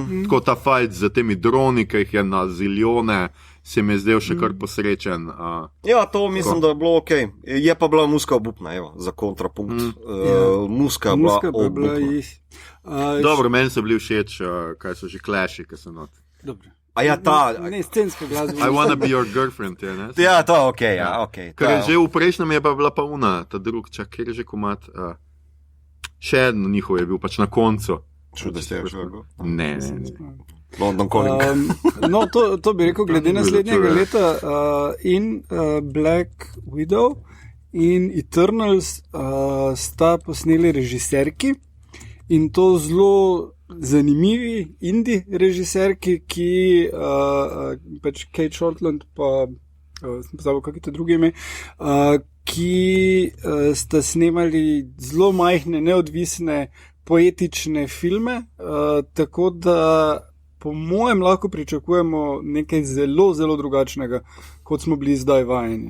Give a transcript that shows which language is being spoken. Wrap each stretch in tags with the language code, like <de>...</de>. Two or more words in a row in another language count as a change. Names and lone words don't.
<sl>Tako ta fight z temi droni, ki jih je na ziljone, se mi je zdel še kar posrečen. Ja, to mislim, da je bilo ok. Je pa bila muska obupna, evo, za kontrapunkt. Muska je bila obupna. Dobro, meni so bili všeč, kaj so že Clashi, ki so not. Dobro. A ja, ta... Ne, scenska glasba.</sl> <en>I wanna be your girlfriend,</en> <sl>je, ne? Ja, to ok, ja, ok. Ker je že v prejšnjem je pa bila pa una, ta drug, čak, kjer je že komat... Še eno njihov je bil pač na koncu. Čuda ste je šlo? Ne. London Calling. No, to bi rekel, glede naslednjega leta in Black Widow in Eternals sta posneli režiserki in to zelo zanimivi indie režiserki, ki pač Kate Shortland pa sem pozabil, kak je to druge ime, ki sta snemali zelo majhne, neodvisne, poetične filme, tako da po mojem lahko pričakujemo nekaj zelo, zelo drugačnega, kot smo bili zdaj vajeni.</sl>